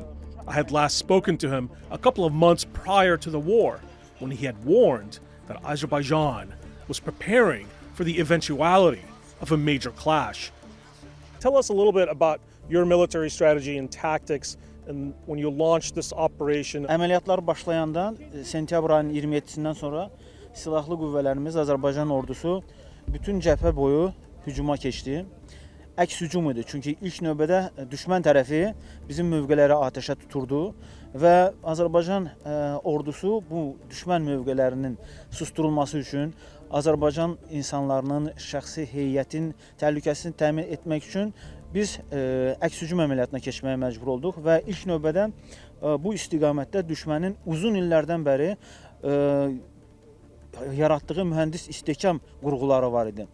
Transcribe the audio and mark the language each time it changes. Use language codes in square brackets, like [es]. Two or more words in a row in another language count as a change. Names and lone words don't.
[en] I had last spoken to him a couple of months prior to the war, when he had warned that Azerbaijan was preparing for the eventuality of a major clash. Tell us a little bit about your military strategy and tactics and when you launched this operation. [az] Əməliyyatlar başlayandan sentyabr ayının 27-sindən sonra silahlı qüvvələrimiz, Azərbaycan ordusu bütün cəbhə boyu hücuma keçdi. Əks hücum idi, çünki ilk növbədə düşmən tərəfi bizim mövqeləri atəşə tuturdu və Azərbaycan ordusu bu düşmən mövqelərinin susturulması üçün, Azərbaycan insanlarının, şəxsi heyətin təhlükəsini təmin etmək üçün biz əks hücum əməliyyatına keçməyə məcbur olduq və ilk növbədə bu istiqamətdə düşmənin uzun illərdən bəri yaratdığı mühəndis istehkam qurğuları var idi.